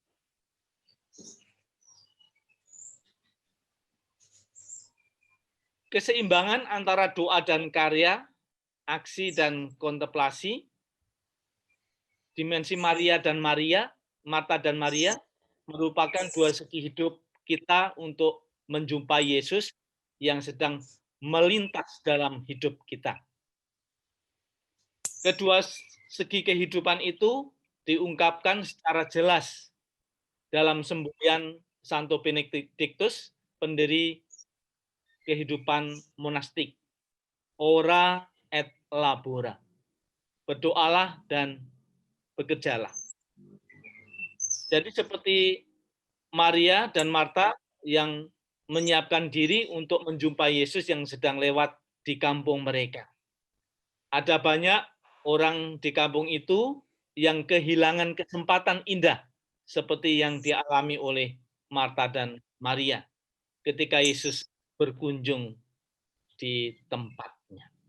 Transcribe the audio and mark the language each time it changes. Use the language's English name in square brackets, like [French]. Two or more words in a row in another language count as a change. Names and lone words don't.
[Indonesian] Keseimbangan antara doa dan karya, aksi dan kontemplasi, dimensi Maria dan Maria, Marta dan Maria, merupakan dua segi hidup kita untuk menjumpai Yesus yang sedang melintas dalam hidup kita. Kedua segi kehidupan itu diungkapkan secara jelas dalam semboyan Santo Benedictus, pendiri kehidupan monastik. [Latin] Ora et labora. [Indonesian] Berdoalah dan bekerjalah. Jadi seperti Maria dan Marta yang menyiapkan diri untuk menjumpai Yesus yang sedang lewat di kampung mereka. Ada banyak orang di kampung itu yang kehilangan kesempatan indah seperti yang dialami oleh Marta dan Maria ketika Yesus berkunjung di tempatnya.